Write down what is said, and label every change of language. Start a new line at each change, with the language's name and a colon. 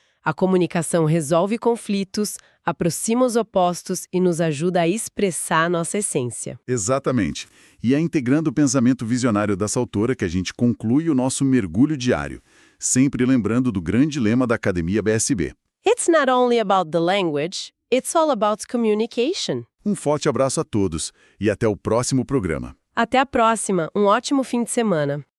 Portuguese: A comunicação resolve conflitos, aproxima os opostos e nos ajuda a expressar a nossa essência. Exatamente. E é integrando o pensamento visionário dessa autora que a gente conclui o nosso mergulho diário, sempre lembrando do grande lema da Academia BSB.
English: It's not only about the language, it's all about communication.
Portuguese: Um forte abraço a todos e até o próximo programa. Até a próxima, um ótimo fim de semana.